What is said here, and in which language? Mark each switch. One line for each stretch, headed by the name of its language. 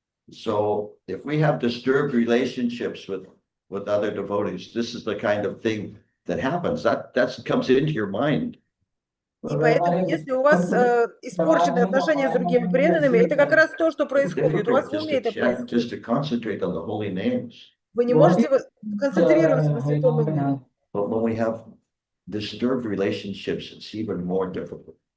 English: So if we have disturbed relationships with other devotees, this is the kind of thing that happens. That comes into your mind.
Russian: И поэтому, если у вас испорчены отношения с другими преданными, это как раз то, что происходит. У вас в уме это происходит.
English: Just to concentrate on the holy names.
Russian: Вы не можете концентрироваться на святом имени.
English: But when we have disturbed relationships, it's even more difficult.